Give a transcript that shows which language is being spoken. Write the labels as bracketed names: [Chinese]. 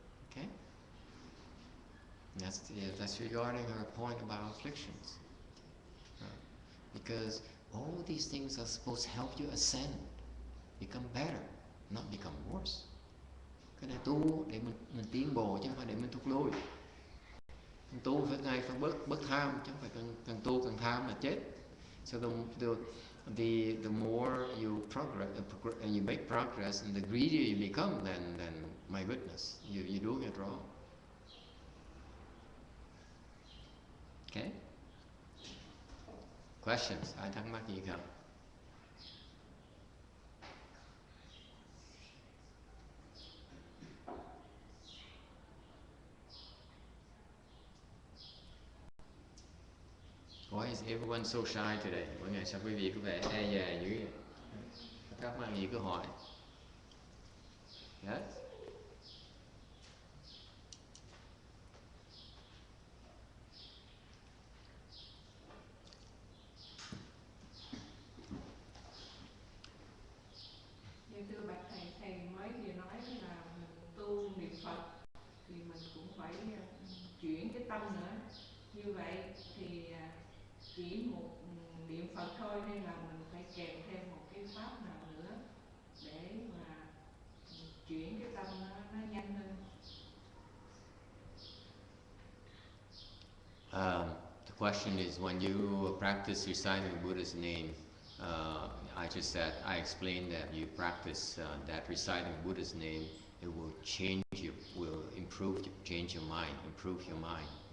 [English] Okay? That's regarding our point about afflictions. Because all these things are supposed to help you ascend, become better, not become worse. [Vietnamese] Cái này tu để mình tiến bộ chứ không phải để mình thụt lùi. Mình tu phải bớt tham, chứ không phải càng tu càng tham là chết. [English] So the more you progress and you make progress, and the greedier you become, then my goodness, you're doing it wrong. Okay? Questions? [Vietnamese] Ai thắc mắc gì không? [English] Why is everyone so shy today? [Vietnamese] Mỗi ngày sao quý vị có vẻ e dè dữ vậy? Có thắc mắc gì cứ hỏi. [English] Yes? [Vietnamese] Dạ thưa bạch thầy, thầy mới vừa nói là mình tu niệm Phật thì mình cũng phải chuyển cái tâm nữa. Như vậy thì chỉ một niệm Phật thôi hay là mình phải kèm thêm một cái pháp nào nữa để mà chuyển cái tâm nó nhanh hơn? [English] The question is, when you practice reciting Buddha's name, I explained that you practice that reciting Buddha's name, it will change you, will change your mind, improve your mind.